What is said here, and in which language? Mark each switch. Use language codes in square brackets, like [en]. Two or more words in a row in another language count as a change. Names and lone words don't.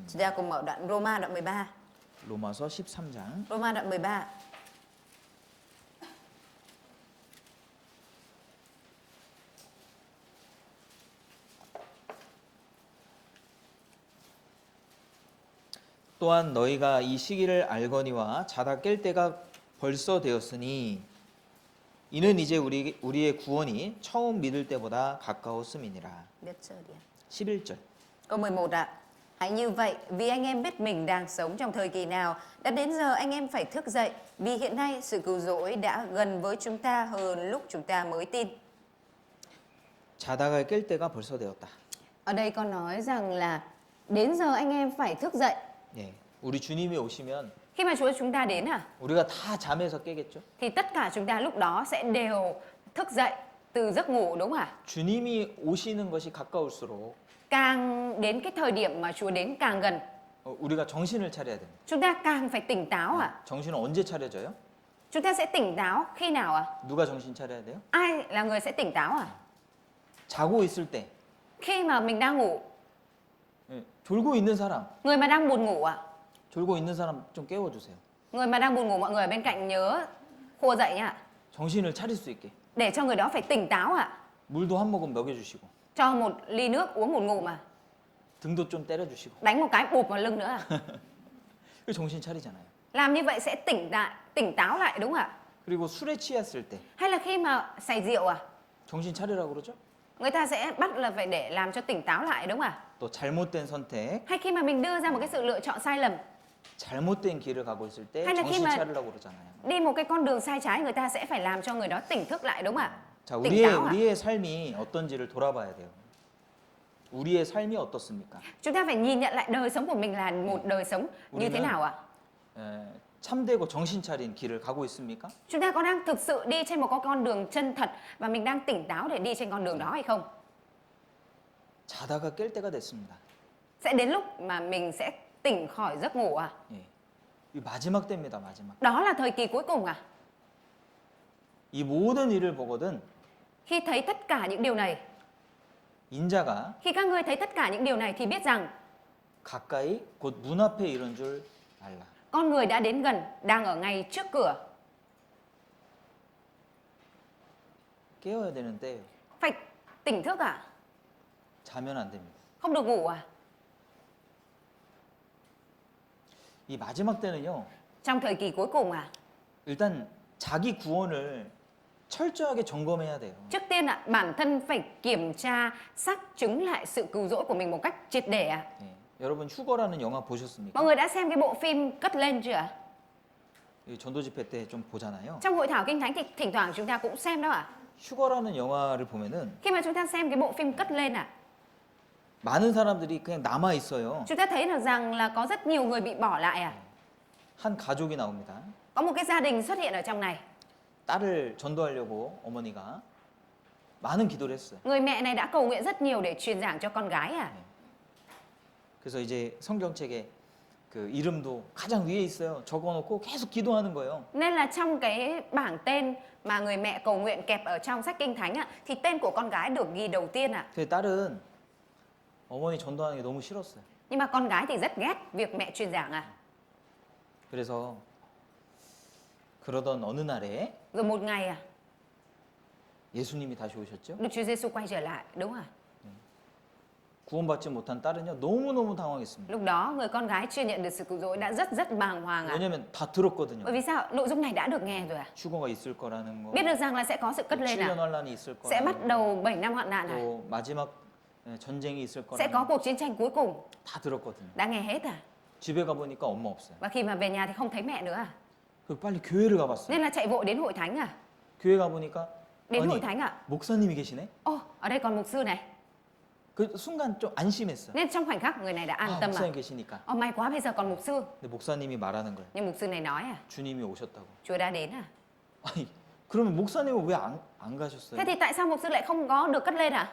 [vi] chúng ta cùng mở đoạn Roma đoạn 13. [ko] 로마서 13장 [vi] Roma đoạn 13. [ko] 또한 너희가 이 시기를 알거니와 자다 깰 때가 벌써 되었으니 이는 이제 우리의 구원이 처음 믿을 때보다 가까웠음이니라. [vi] Biết chưa đi. [ko] 11절. [vi] Câu 11 ạ. Hãy như vậy, vì anh em biết mình đang sống trong thời kỳ nào, đã đến giờ anh em phải thức dậy, vì hiện nay sự cứu rỗi đã gần với chúng ta hơn lúc chúng ta mới tin. [ko] 자다가 깰 때가 벌써 되었다. [vi] Ở đây con nói rằng là đến giờ anh em phải thức dậy. [ko] 예. 우리 주님이 오시면 [vi] Khi mà Chúa chúng ta đến [ko] 우리가 다 잠에서 깨겠죠? [vi] thì tất cả chúng ta lúc đó sẽ đều thức dậy từ giấc ngủ đúng không ạ? [ko] 주님이 오시는 것이 가까울수록 [vi] Càng đến cái thời điểm mà Chúa đến càng gần, [ko] 우리가 정신을 차려야 됩니다. [vi] chúng ta càng phải tỉnh táo [ko] 정신은 언제 차려져요? [vi] Chúng ta sẽ tỉnh táo khi nào [ko] 누가 정신 차려야 돼요? [vi] Ai là người sẽ tỉnh táo [ko] 자고 있을 때 [vi] Khi mà mình đang ngủ, [ko] 예, 졸고 있는 사람, [vi] người mà đang buồn ngủ [ko] 졸고 있는 사람 좀 깨워주세요. [vi] Người mà đang buồn ngủ, mọi người ở bên cạnh nhớ khua dậy nha. [ko] 정신을 차릴 수 있게. [vi] Để cho người đó phải tỉnh táo [ko] 물도 한 모금 먹여주시고 [vi] Cho một ly nước uống một ngụm [ko] 등도 좀 때려주시고 [vi] đánh một cái bụp vào lưng nữa [ko] 그 정신 차리잖아요. [vi] Làm như vậy sẽ tỉnh táo lại đúng không ạ? [ko] 그리고 술에 취했을 때 [vi] Hay là khi mà xài rượu [ko] 정신 차리라고 그러죠? [vi] người ta sẽ bắt là phải để làm cho tỉnh táo lại đúng không ạ? [ko] 또 잘못된 선택, [vi] Hay khi mà mình đưa ra một cái sự lựa chọn sai lầm, [ko] 잘못된 길을 가고 있을 때 [vi] hay là khi [ko] 정신 [vi] mà [ko] 차리라고 그러잖아요. [vi] đi một cái con đường sai trái, người ta sẽ phải làm cho người đó tỉnh thức lại đúng không ạ? [ko] 자, [vi] tỉnh táo [ko] 우리의 삶이 어떤지를 돌아봐야 돼요. 우리의 삶이 어떻습니까? [vi] Chúng ta phải nhìn nhận lại đời sống của mình là một đời sống như thế nào ạ? [ko] 참되고 정신 차린 길을 가고 있습니까? [vi] Chúng ta có đang thực sự đi trên một con đường chân thật và mình đang tỉnh táo để đi trên con đường đó hay không? [ko] 자다가 깰 때가 됐습니다. [vi] Sẽ đến lúc mà mình sẽ tỉnh khỏi giấc ngủ [ko] 예. 이 마지막 때입니다. 마지막. [vi] Đó là thời kỳ cuối cùng [ko] 이 모든 일을 보거든 [vi] Khi thấy tất cả những điều này, [ko] 인자가 [vi] khi các ngươi thấy tất cả những điều này thì biết rằng [ko] 가까이 곧 문 앞에 이른 줄 알라. [vi] con người đã đến gần, đang ở ngay trước cửa. [ko] 깨어야 되는 때예요. [vi] Phải tỉnh thức à? [ko] 자면 안 됩니다. [vi] Không được ngủ à? [ko] 이 마지막 때는요. [vi] Trong thời kỳ cuối cùng à? [ko] 일단 자기 구원을 철저하게 점검해야 돼요. [vi] Trước tiên ạ, bản thân phải kiểm tra, xác chứng lại sự cứu rỗi của mình một cách triệt để ạ. [ko] 예. 여러분 휴거라는 영화 보셨습니까? [vi] Mọi người đã xem cái bộ phim Cất Lên chưa ạ? [ko] 이 전도 집회 때 좀 보잖아요. [vi] Trong hội thảo kinh thánh thì thỉnh thoảng chúng ta cũng xem đó ạ. [ko] 휴거라는 영화를 보면은 [vi] Khi mà chúng ta xem cái bộ phim Cất Lên ạ, [ko] 많은 사람들이 그냥 남아 있어요. [vi] chúng ta thấy được rằng là có rất nhiều người bị bỏ lại à. [ko] 한 가족이 나옵니다. [vi] Có một cái gia đình xuất hiện ở trong này. [ko] 딸을 전도하려고 어머니가 많은 기도를 했어요. [vi] Người mẹ này đã cầu nguyện rất nhiều để truyền giảng cho con gái à. [ko] 그래서 이제 성경책에 그 이름도 가장 위에 있어요. 적어놓고 계속 기도하는 거예요. [vi] Nên là trong cái bảng tên mà người mẹ cầu nguyện kẹp ở trong sách kinh thánh ạ, thì tên của con gái được ghi đầu tiên ạ. [ko] 근데 딸은 어머니 전도하는 게 너무 싫었어요. [vi] Nhưng mà con gái thì rất ghét việc mẹ truyền giảng à. [ko] 그래서 그러던 어느 날에 [vi] Rồi một ngày à, [ko] 예수님이 다시 오셨죠. [vi] Đức Chúa Giêsu quay trở lại, đúng à? [ko] 구원받지 못한 딸은요 너무너무 당황했습니다. [vi] Lúc đó người con gái chưa nhận được sự cứu rỗi đã rất bàng hoàng à. [ko] 왜냐면 다 들었거든요. [vi] Bởi vì sao? Nội dung này đã được nghe rồi à? [ko] 휴거가 있을 거라는 거, [vi] Biết được rằng là sẽ có sự cất lên [ko] 7년 [vi] à? [ko] 환란이 있을 [vi] Sẽ bắt [ko] 거라는 거, [vi] đầu 7 năm hoạn nạn à? [ko] 또 마지막 전쟁이 있을 [vi] Sẽ có [ko] 거라는 거 [vi] cuộc chiến tranh cuối cùng. [ko] 다 들었거든요. [vi] Đã nghe hết à? [ko] 집에 가보니까 엄마 없어요. [vi] Và khi mà về nhà thì không thấy mẹ nữa à? [ko] 그 빨리 교회를 가봤어요. [vi] Nên là chạy vội đến hội thánh à? [ko] 교회 가보니까 [vi] Đến [ko] 아니 [vi] hội thánh à? [ko] 목사님이 계시네. [vi] Ô, ở đây còn mục sư này. [ko] 그 순간 좀 안심했어요. [vi] Nên trong khoảnh khắc người này đã an 아 tâm à? [ko] 목사님 계시니까. [vi] Ô, may quá bây giờ còn mục sư. [ko] 근데 목사님이 말하는 거예요. [vi] Nhưng mục sư này nói à? [ko] 주님이 오셨다고. [vi] Chúa đã đến à? [ko] 아니 그러면 목사님은 왜 안 가셨어요? [vi] Thế thì tại sao mục sư lại không có được cất lên à?